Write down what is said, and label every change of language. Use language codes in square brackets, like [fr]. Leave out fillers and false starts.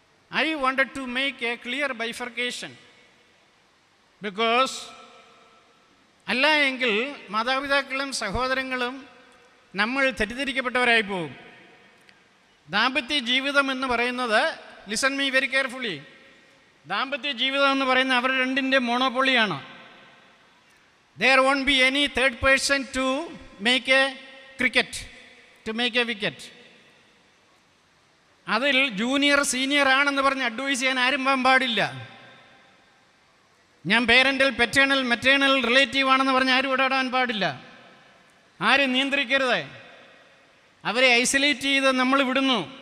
[en] I wanted to make a clear bifurcation, because [ml] അല്ല എങ്കിൽ മാതാപിതാക്കളും സഹോദരങ്ങളും നമ്മൾ തെറ്റിദ്ധരിക്കപ്പെട്ടവരായി പോകും. ദാമ്പത്യ ജീവിതം എന്ന് പറയുന്നത്, [en] listen me very carefully, [ml] ദാമ്പത്യ ജീവിതം എന്ന് പറയുന്നത് അവർ രണ്ടിൻ്റെ മോണോപ്പൊളിയാണ്. [en] There won't be any third person to make a cricket, to make a wicket. [ml] അതിൽ ജൂനിയർ സീനിയർ ആണെന്ന് പറഞ്ഞ് അഡ്വൈസ് ചെയ്യാൻ ആരും പോകാൻ പാടില്ല. ഞാൻ പേരൻ്റൽ, പെറ്റേണൽ, മെറ്റേണൽ റിലേറ്റീവ് ആണെന്ന് പറഞ്ഞ് ആരും ഇടപെടാൻ പാടില്ല. ആരും നിയന്ത്രിക്കരുത്. അവരെ ഐസൊലേറ്റ് ചെയ്ത് നമ്മൾ വിടുന്നു.